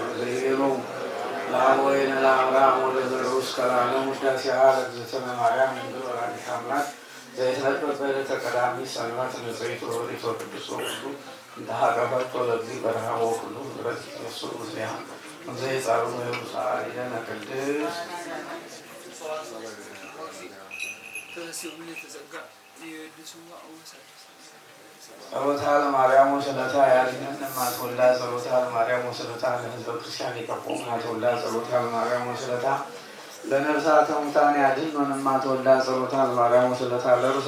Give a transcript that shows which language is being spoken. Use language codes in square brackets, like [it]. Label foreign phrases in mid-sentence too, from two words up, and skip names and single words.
[gez] ዘይቤኑ ለአወይነ ለአብርሃም ወለዘሩ እስከ ለዓለም ውዳሴሃ ለእግዝእትነ ማርያም ድንግል ወላዲተ አምላክ ዘይትነበብ በዕለተ ቀዳሚት ሰንበት ንጽሕት ወወሪት ወቅዱስ ወኩሉ እንተ ሀቀፈቶ ለእግዚእ በረሃ ወኩሉ ምሕረት ይትነሱ ምስሌሃ እንዘ ይጻርሙ የሩሳሌ ለነ ቅድስ ጸሎታ ለማርያም ወስለታ ያድነን ማትወልዳ ጸሎታ ለማርያም ወስለታ ለሕዝበ ክርስቲያን የቀቦም ማትወልዳ ጸሎታ ለማርያም ወስለታ ለነፍሳተ ሙታን ያድነን ማትወልዳ ጸሎታ ለማርያም ወስለታ ለርዕሰ